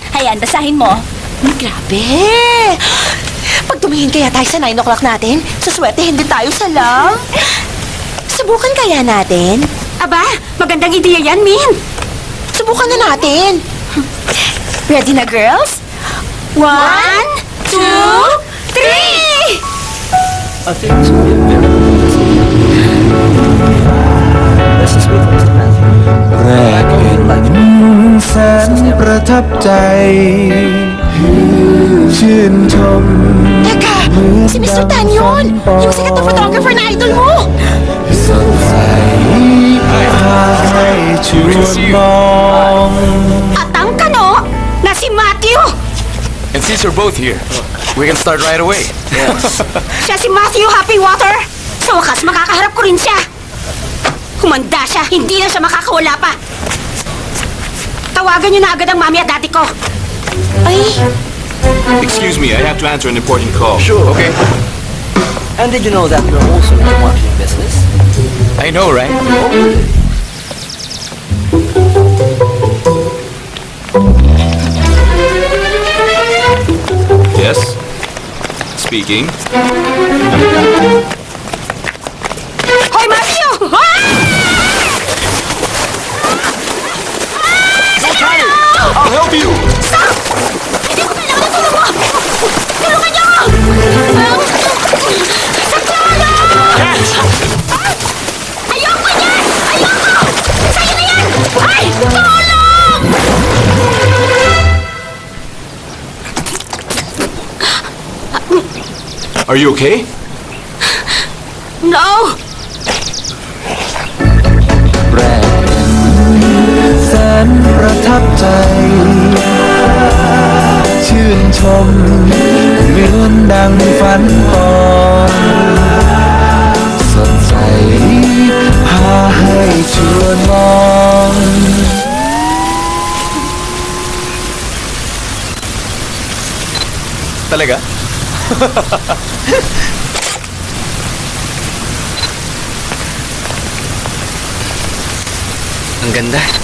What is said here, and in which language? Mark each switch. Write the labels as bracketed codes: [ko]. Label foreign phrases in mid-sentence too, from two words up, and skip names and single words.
[tl] Hayaan, basahin mo. Grabe! Pag tumingin kaya tayo sa 9 o'clock natin, suswertehin din tayo sa lang. Subukan kaya natin? Aba, magandang ideya yan, Min. Subukan na natin. Ready na, girls? 1, 2, 3! [en] I think this will be a very good Let's just wait for Mr. Matthew. [th] แรกเห็นแสนประทับใจ ชื่นชม [tl] Teka, si Mr. Tan yun! Yung sikat na photographer na idol mo! [th] สดใสพาให้ชวนมอง [tl] At ang kano na si Matthew. [en] And since you're both here, we can start right away. [tl] Siya si Matthew Happy Water. Sa wakas, makakaharap ko rin siya. Humanda siya, hindi na siya makakawala pa. Tawagan niyo na agad ang mami at daddy ko. Ay, [en] Excuse me, I have to answer an important call. Sure. Okay? And did you know that we're also in the marketing business? I know, right? Yes? Speaking. [tl] Hoy, Matthew! Ah! [en] I'll help you! [tl] Hindi ko kailangan ng tulong mo! Tulungan niyo ako! Saklara! Ayoko niyan! Ayoko! Sa'yo na yan! Ay! Tulong! [en] Are you okay? No! [th] แรกเห็นแสนประทับใจ ชื่นชมเหมือนดังฝันก่อนสดใสพาให้ชวนมอง [tl] Talaga? Ang ganda.